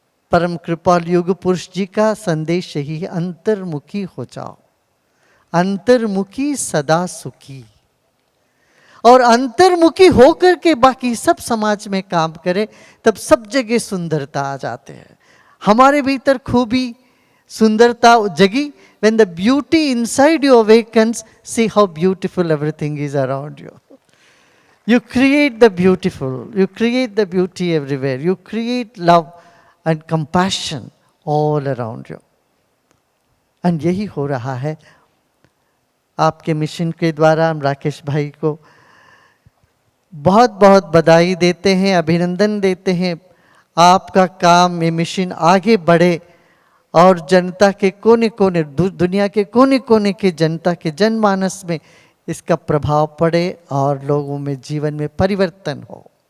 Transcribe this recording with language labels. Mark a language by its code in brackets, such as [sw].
[hi] परम कृपाल युग पुरुष जी का संदेश यही है, अंतर्मुखी हो जाओ, अंतर्मुखी सदा सुखी। और अंतर्मुखी होकर के बाकी सब समाज में काम करे, तब सब जगह सुंदरता आ जाते हैं। हमारे भीतर खूबी सुंदरता जगी। [en] When the beauty inside you awakens, see how beautiful everything is around you. You create the beautiful, you create the beauty everywhere, you create love and compassion all around you. [hi] And यही हो रहा है आपके mission के द्वारा। हम राकेश भाई को बहुत बहुत बधाई देते हैं, अभिनंदन देते हैं। आपका काम, ये मिशन आगे बढ़े और जनता के कोने कोने, दुनिया के कोने कोने के जनता के जनमानस में इसका प्रभाव पड़े और लोगों में जीवन में परिवर्तन हो।